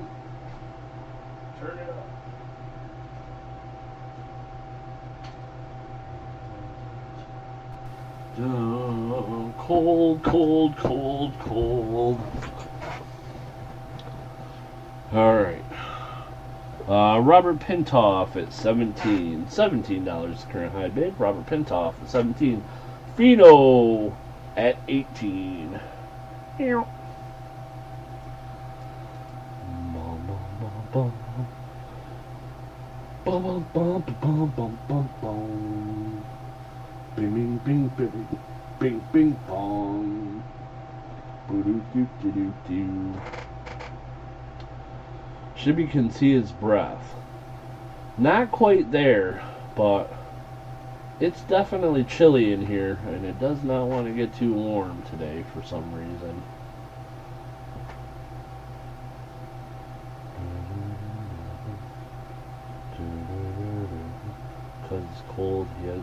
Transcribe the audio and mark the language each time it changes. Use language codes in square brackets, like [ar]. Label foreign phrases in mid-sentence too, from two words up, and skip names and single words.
[en] Turn it up. Cold, cold, cold, cold. Alright. Robert Pintoff at $17 current high bid. Robert Pintoff at 17. Fino at 18. Bing, bing, bing, bing, bing, bong. Boo-doo-doo-doo-doo-doo. Shibby can see his breath. Not quite there, but it's definitely chilly in here, and it does not want to get too warm today for some reason. Because it's cold yet.